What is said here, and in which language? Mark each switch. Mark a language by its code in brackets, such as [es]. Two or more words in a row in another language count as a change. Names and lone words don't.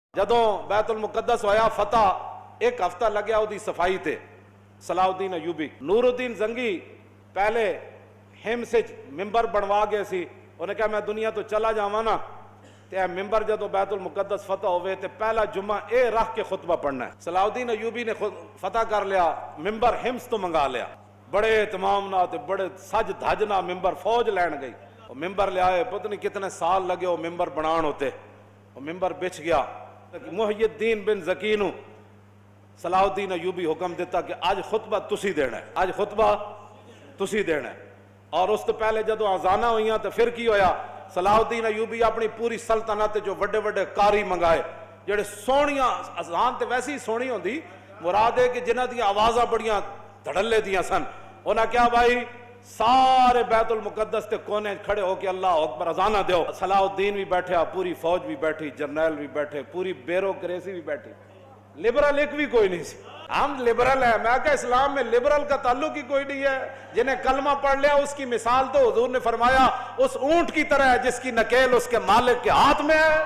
[pa] جدوں بیت المقدس ہویا فتح ایک ہفتہ لگیا وہ صفائی تے صلاح الدین ایوبی نور الدین زنگی پہلے ہم سے ممبر بنوا گئے سی انہیں کہا میں دنیا تو چلا جاواں نا تے اے ممبر جدوں بیت المقدس فتح ہوئے تے پہلا جمعہ اے رکھ کے خطبہ پڑھنا ہے۔ صلاح الدین ایوبی نے فتح کر لیا، ممبر ہمس تو منگا لیا، بڑے اہتمام نہ تے بڑے سج دھج نہ ممبر فوج لین گئی، وہ ممبر لے آئے، پتہ نہیں کتنے سال لگے وہ ممبر بنان ہوتے، وہ ممبر بچ گیا۔ محی الدین بن زکی نو صلاح الدین ایوبی حکم دیتا کہ آج خطبہ تسی دینا ہے، آج خطبہ تسی دینا ہے۔ اور اس تو پہلے جدو آزانہ ہوئیاں تو پھر کی ہویا، صلاح الدین ایوبی اپنی پوری سلطنت جو وڈے وڈے قاری منگائے جڑے سونیاں اذان تے ویسی سونی ہوندی، مراد ہے کہ جنہ دی آوازاں بڑیاں دھڑلے دیاں سن، انہاں کیا بھائی سارے بیت المقدس تے کونے کھڑے ہو کے [ar] اللہ اکبر [pa] اذانہ دیو۔ صلاح الدین بھی بیٹھا، پوری فوج بھی بیٹھی، جرنیل بھی بیٹھے، پوری بیوروکریسی بھی بیٹھی، لبرل ایک بھی کوئی نہیں سی۔ [ur] ہم لبرل ہیں، میں کہا اسلام میں لبرل کا تعلق ہی کوئی نہیں ہے۔ جنہیں کلمہ پڑھ لیا اس کی مثال تو حضور نے فرمایا اس اونٹ کی طرح ہے جس کی نکیل اس کے مالک کے ہاتھ میں ہے۔